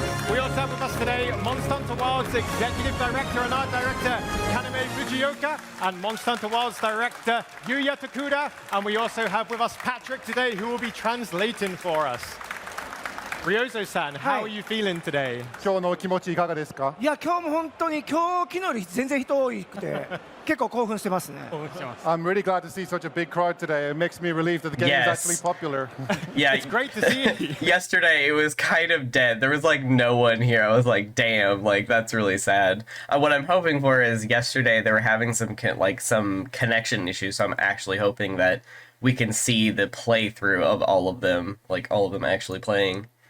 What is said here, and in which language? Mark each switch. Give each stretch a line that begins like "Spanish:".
English: We also have with us today Monster Hunter Wilds Executive Director and Art Director Kaname Fujioka and Monster Hunter Wilds Director Yuya Tokuda. And we also have with us Patrick today, who will be translating for us. Ryoso-san, how are you feeling today?
Japanese: 今日の気持ちいかがですか？いや、今日も本当に今日昨日より全然人多くて結構興奮してますね。
English: I'm really glad to see such a big crowd today. It makes me relieved that the game is actually popular. Yeah, it's great to see you. Yesterday it was kind of dead. There was like no one here. I was like, damn, like that's really sad. What I'm hoping for is yesterday they were having some connection issues, so I'm actually hoping that we can see the playthrough of all of them, like all of them actually playing.